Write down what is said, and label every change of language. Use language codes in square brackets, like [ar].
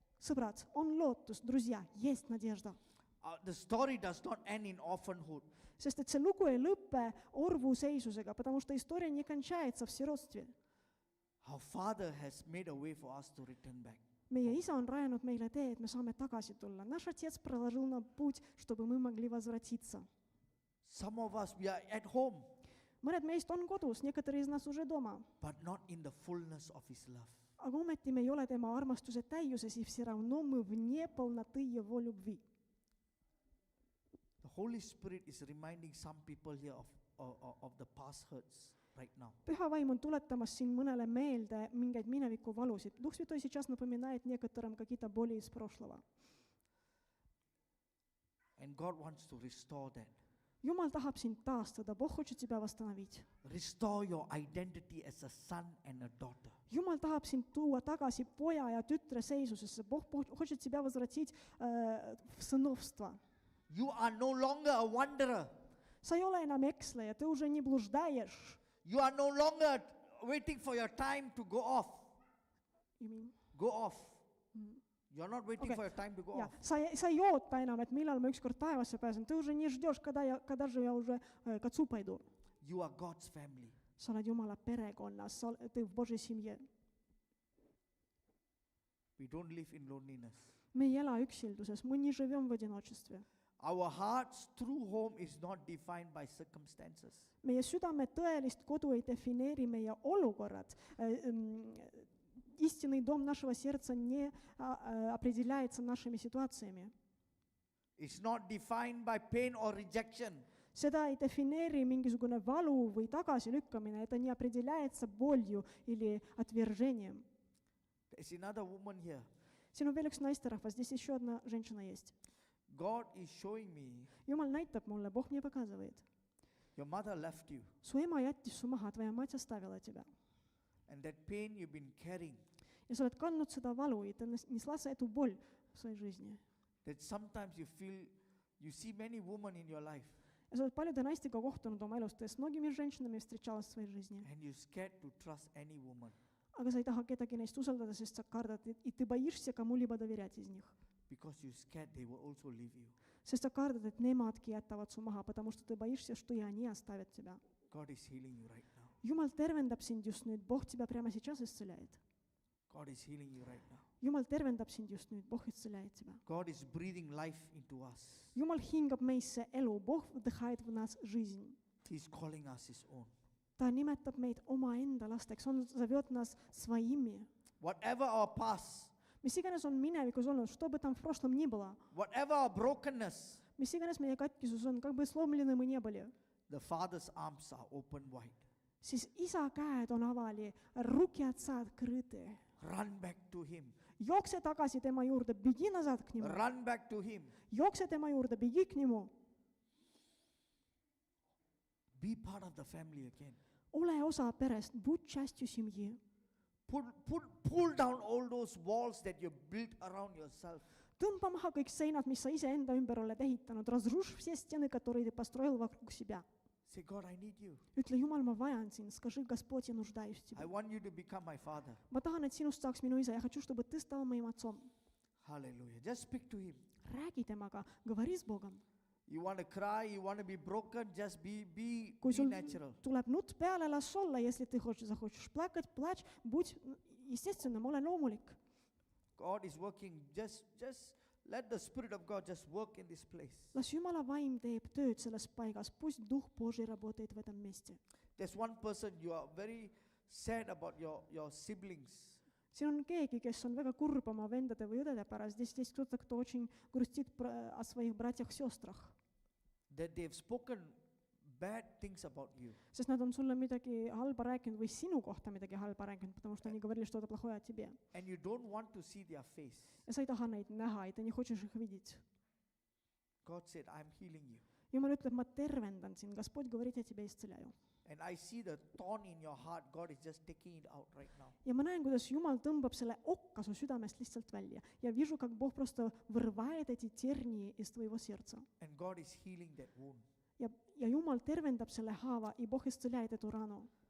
[et] Sõbrad, on lootus, [ru] друзья, есть надежда. [en] The story does not end in orphanhood. [et] Sest et see lugu ei lõpe orvuseisusega, [ru] потому что история не кончается в сиротстве. [en] Our Father has made a way for us to return back. [et] Meie isa on rajanud meile tee, et me saame tagasi tulla. [ru] Наш отец проложил нам путь, чтобы мы могли возвратиться. [en] Some of us, we are at home, [et] Mõned meist on kodus, [ru] некоторые из нас уже дома. [en] but not in the fullness of His love. [et] Aga ometi me ei ole tema armastuse täiuses, [ru] и все равно мы вне полноты его любви. [en] The Holy Spirit is reminding some people here of the past hurts right now. [et] Püha vaim on tuletamas siin mõnele meelde mingeid mineviku valusid. [ru] Дух Святой сейчас напоминает некоторым какие-то боли из прошлого. [en] And God wants to restore that. [et] Jumal tahab sind taastada, [ru] Бог хочет тебя восстановить. [en] Restore your identity as a son and a daughter. [et] Jumal tahab sind tuua tagasi poja ja tütre seisusesse. [ru] Бог хочет тебя возвратить в сыновство. [en] You are no longer a wanderer. [et] Sa ei ole enam eksleja, [ru] ты уже не блуждаешь. [en] You are no longer waiting for your time to go off. You mean? Go off. You are not waiting Okay. for your time to go [et] Ja, [en] off. [et] sa ei oota enam, et millal ma ükskord taevasse pääsen. [ru] Ты уже не ждешь, когда же я уже к отцу пойду. [en] You are God's family. [et] Sa oled Jumala perekonnas, [ru] ты в Божьей семье. [en] We don't live in loneliness. [et] Me ei ela üksilduses, [ru] мы не живем в одиночестве. [en] Our heart's true home is not defined by circumstances. [et] Meie südame tõelist kodu ei defineeri meie olukorrad. [ru] Истинный дом нашего сердца не определяется нашими ситуациями. [en] It's not defined by pain or rejection. [et] Seda ei defineeri mingisugune valu või tagasilükkamine, [ru] это не определяется болью или отвержением. [en] There's another woman here. [et] Siin on veel üks naisterahvas, [ru] здесь еще одна женщина есть. [en] God is showing me [et] Jumal näitab mulle, [ru] Бог мне показывает. [en] your mother left you, [et] Su ema jättis su maha, [ru] твоя мать оставила тебя. [en] and that pain you've been carrying, [et] Ja sa oled kandnud seda valu ja ta [ru] несла эту боль в своей жизни. [en] that sometimes you see many women in your life, [et] Ja sa oled paljude naistega kohtunud oma elus, [ru] с многими женщинами встречалась в своей жизни. [en] and you're scared to trust any woman [et] Aga sa ei taha kedagi neist usaldada, sest sa kardad, [ru] и ты боишься кому-либо доверять из них. [en] because you're scared they will also leave you. [et] Sest sa kardad, et nemadki jätavad su maha, [ru] потому что ты боишься, что и они оставят тебя. [en] God is healing you right now. [et] Jumal tervendab sind just nüüd, [ru] Бог тебя прямо сейчас исцеляет. [en] God is healing you right now. [et] Jumal tervendab sind just nüüd, [ru] Бог исцеляет тебя. [en] God is breathing life into us. [et] Jumal hingab meisse elu, [ru] Бог вдыхает в нас жизнь. [en] He's calling us his own. [et] Ta nimetab meid omaenda lasteks, [ru] on зовет нас своими. [en] Whatever our past, [et] Mis iganes on minevikus olnud, [ru] что бы там в прошлом ни было, [en] whatever our brokenness, [et] mis iganes meie katkisus on, [ru] как бы сломлены мы не были, [en] the Father's arms are open wide. [et] siis isa käed on avali, [ru] ruki отца открыты. [en] Run back to him. [et] Jookse tagasi tema juurde, [ru] bеги назад к нему. [en] Run back to him. [et] Jookse tema juurde, [ru] bеги к нему. [en] Be part of the family again. [et] Ole osa perest, [ru] будь частью семьи. [en] Pull down all those walls that you built around yourself. [et] Tõmba maha kõik seinad, mis sa iseenda ümber oled ehitanud. [ru] Разрушь все стены, которые ты построил вокруг себя. [en] Say, God, I need you. [et] Ütle, Jumal, ma vajan sind. [ru] Скажи, Господь, я нуждаюсь в тебе. [en] I want you to become my father. [et] Ma tahan, et sinust saaks minu isa. [ru] Я хочу, чтобы ты стал моим отцом. [en] Hallelujah. Just speak to him. [et] Räägi temaga, [ru] говори с Богом. [en] You want to cry, you want to be broken, just be [et] Kui sul [en] natural. [et] tuleb nutt peale, las olla. [ru] Если ты захочешь плакать, плачь. Будь естественным, [et] ole loomulik. [en] God is working. Just let the Spirit of God just work in this place. [et] Las Jumala vaim teeb tööd selles paigas. [ru] Пусть Дух Божий работает в этом месте. [en] There's one person you are very sad about your siblings. [et] Siin on keegi, kes on väga kurb oma vendade või õdede pärast. [ru] Здесь кто-то, кто очень грустит о своих братьях-сестрах. [en] That they've spoken bad things about you. [et] Sest nad on sulle midagi halba rääkinud või sinu kohta midagi halba rääkinud, [ru] потому что они говорили что-то плохое о тебе. [en] And you don't want to see their face. [et] Ja sa ei taha neid näha, ja [ru] ты не хочешь их видеть. [en] God said, I'm healing you. [et] Jumal ütleb, ma tervendan sind. [ru] Господь говорит, я тебя исцеляю. [en] And I see the thorn in your heart. God is just taking it out right now. [et] Ja ma näen, kuidas Jumal tõmbab selle okka su südamest lihtsalt välja. [ru] Ja вижу, как Бог просто вырывает эти тернии из твоего сердца. [en] And God is healing that wound. [et] Ja Jumal tervendab selle haava, ja [ru] Бог исцеляет эту рану.